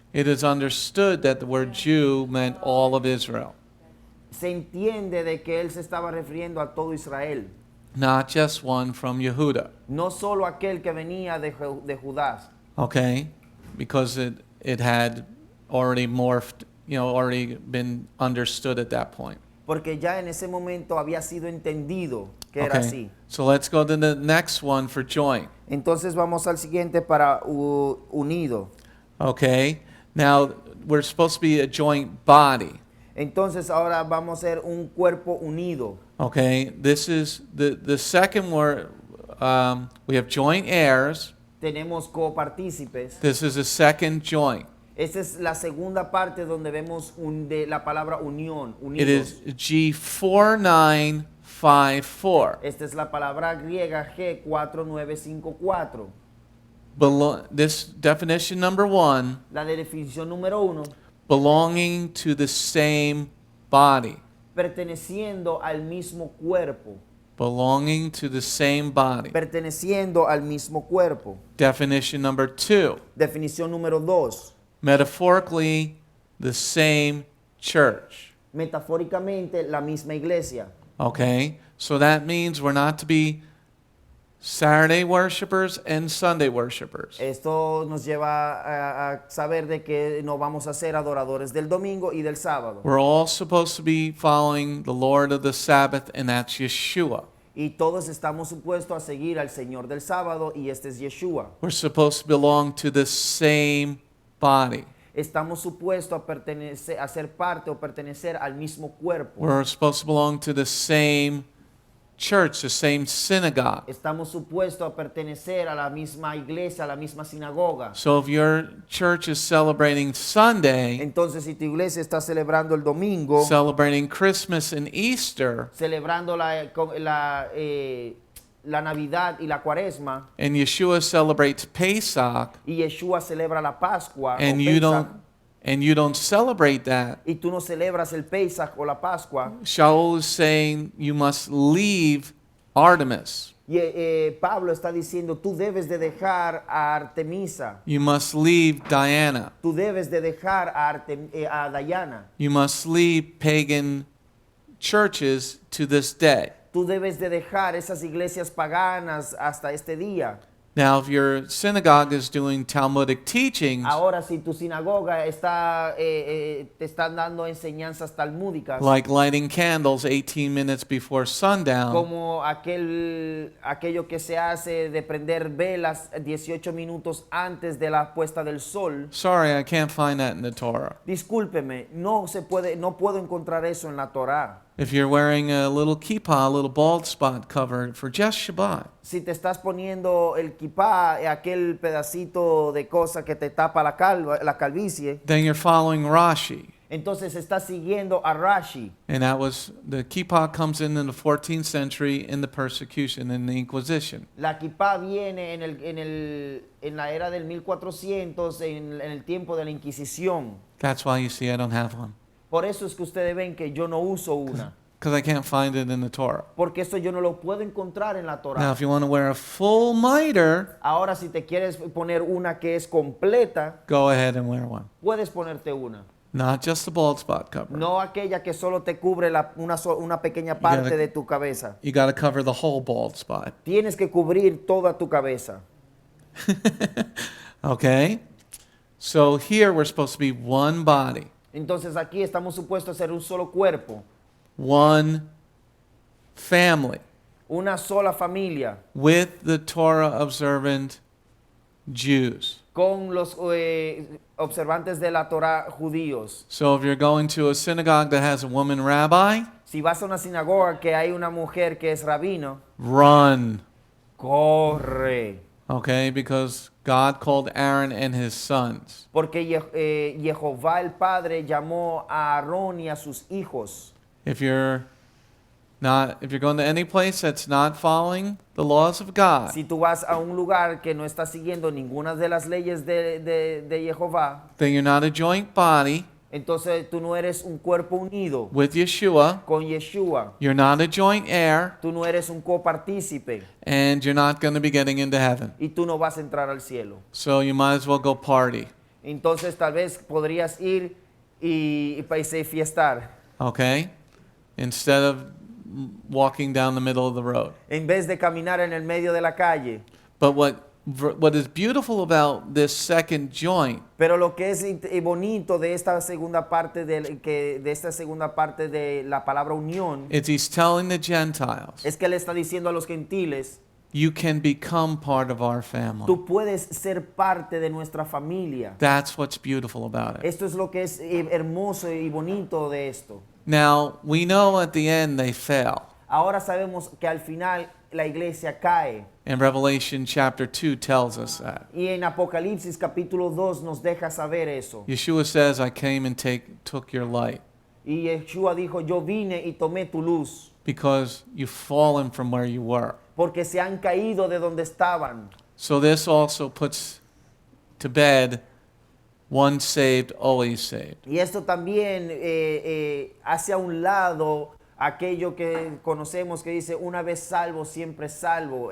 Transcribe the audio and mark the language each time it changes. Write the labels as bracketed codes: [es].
[en] it is understood that the word Jew meant all of Israel, [es] se entiende de que él se estaba refiriendo a todo Israel, [en] not just one from Yehuda. [es] no solo aquel que venía de Judá, [en] Okay, because it had already morphed, already been understood at that point. [es] porque ya en ese momento había sido entendido que era [en] Okay, [es] así. [en] so let's go to the next one for joint. [es] Entonces vamos al siguiente para unido. [en] Okay, now we're supposed to be a joint body. Entonces ahora vamos a ser un cuerpo unido. Okay, this is the second word. We have joint heirs. [es] Tenemos copartícipes. [en] This is a second joint. [es] Esa es la segunda parte donde vemos de la palabra unión, [en] It is [es] unidos. [en] G4954. [es] Esta es la palabra griega G4954. [en] This definition number 1, [es] La de definición número 1, [en] belonging to the same body. [es] perteneciendo al mismo cuerpo. [en] Belonging to the same body. [es] Perteneciendo al mismo cuerpo. [en] Definition number 2, [es] Definición número 2. [en] metaphorically, the same church. [es] Metafóricamente, la misma iglesia. [en] Okay, so that means we're not to be Saturday worshipers and Sunday worshipers. [es] Esto nos lleva a saber de que no vamos a ser adoradores del domingo y del sábado. [en] We're all supposed to be following the Lord of the Sabbath, and that's Yeshua. [es] Y todos estamos supuestos a seguir al Señor del sábado, y este es Yeshua. [en] We're supposed to belong to the same body. [es] Estamos supuestos a ser parte o pertenecer al mismo cuerpo. [en] We're supposed to belong to the same church, the same synagogue. [es] Estamos supuestos a pertenecer a la misma iglesia, a la misma sinagoga. [en] So if your church is celebrating Sunday, [es] Entonces, si tu iglesia está celebrando el domingo, [en] celebrating Christmas and Easter, [es] celebrando la Navidad y la Cuaresma, [en] and Yeshua celebrates Pesach, [es] y Yeshua celebra la Pascua, [en] and [es] o [en] you Pesach, don't celebrate that, [es] y tú no celebras el Pesach o la Pascua, [en] Sha'ul is saying you must leave Artemis. [es] y Pablo está diciendo, tú debes de dejar a Artemisa, [en] You must leave Diana. [es] tú debes de dejar a Diana, [en] You must leave pagan churches to this day. [es] tú debes de dejar esas iglesias paganas hasta este día. [en] Now, if your synagogue is doing Talmudic teachings, [es] Ahora, si tu sinagoga está, te están dando enseñanzas talmúdicas, [en] like lighting candles 18 minutes before sundown, [es] como aquello que se hace de prender velas 18 minutos antes de la puesta del sol, [en] sorry, I can't find that in the Torah. [es] discúlpeme, no puedo encontrar eso en la Torá. [en] If you're wearing a little kippah, a little bald spot cover for just Shabbat, [es] Si te estás poniendo el kipá, aquel pedacito de cosa que te tapa la calvicie, [en] then you're following Rashi. [es] entonces estás siguiendo a Rashi. [en] And that was, the kippah comes in the 14th century in the persecution, in the Inquisition. [es] La kipá viene en la era del 1400, en el tiempo de la Inquisición. [en] That's why you see I don't have one. [es] Por eso es que ustedes ven que yo no uso una, [en] Because I can't find it in the Torah. [es] porque eso yo no lo puedo encontrar en la [en] Now, [es] Torá. [en] if you want to wear a full mitre, [es] Ahora, si te quieres poner una que es completa, [en] go ahead and wear one. [es] puedes ponerte una. [en] Not just the bald spot cover. [es] No aquella que solo te cubre una pequeña parte de tu cabeza. [en] You got to cover the whole bald spot. [es] Tienes que cubrir toda tu cabeza. [en] Okay? So here we're supposed to be one body, [es] Entonces aquí estamos supuestos a ser un solo cuerpo, [en] one family, [es] una sola familia, [en] with the Torah observant Jews. [es] con los observantes de la Torá judíos. [en] So if you're going to a synagogue that has a woman rabbi, [es] Si vas a una sinagoga que hay una mujer que es rabino, [en] run. [es] corre. [en] Okay, because God called Aaron and his sons. [es] Porque Jehová el Padre llamó a Aarón y a sus hijos. [en] If you're going to any place that's not following the laws of God, [es] Si tú vas a un lugar que no está siguiendo ninguna de las leyes de Jehová, [en] then you're not a joint body [es] entonces tú no eres un cuerpo unido [en] with Yeshua. [es] con Yeshua. [en] You're not a joint heir, [es] Tú no eres un copartícipe [en] and you're not going to be getting into heaven. [es] y tú no vas a entrar al cielo. [en] So you might as well go party. [es] Entonces tal vez podrías ir y fiestar [en] Okay? Instead of walking down the middle of the road. [es] en vez de caminar en el medio de la calle. [en] But what is beautiful about this second joint [es] Pero lo que es bonito de esta segunda parte de la palabra unión [en] is he's telling the Gentiles, [es] es que le está diciendo a los gentiles, [en] you can become part of our family. [es] tú puedes ser parte de nuestra familia. [en] That's what's beautiful about it. [es] Esto es lo que es hermoso y bonito de esto. [en] Now, we know at the end they fell. [es] Ahora sabemos que al final la iglesia cae. [en] And Revelation chapter 2 tells us that. [es] Y en Apocalipsis capítulo 2 nos deja saber eso. [en] Yeshua says, I came and took your light [es] Y Yeshua dijo, yo vine y tomé tu luz, [en] because you've fallen from where you were. [es] porque se han caído de donde estaban. [en] So this also puts to bed once saved, always saved. [es] Y esto también hace a un lado aquello que conocemos que dice una vez salvo, siempre salvo.